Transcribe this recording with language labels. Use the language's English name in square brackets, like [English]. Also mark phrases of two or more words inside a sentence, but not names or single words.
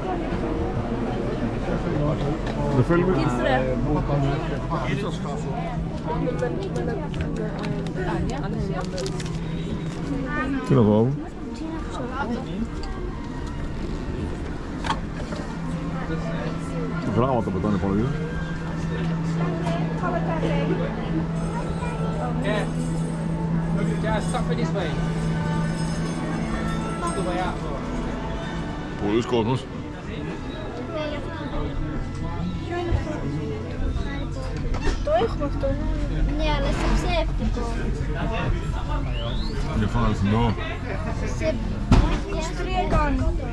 [Greek] Δεν θέλουμε. Τι να δω. Γράμματα πετάνε πάνω εκεί. [English] Yeah. Just stop it this way. The way out. [Greek] Πολλοί κόσμος. Το έχουμε αυτό. Ναι, αλλά σε ψεύτικο. Για αυτό αληθινό. Σε... 3 κάνει.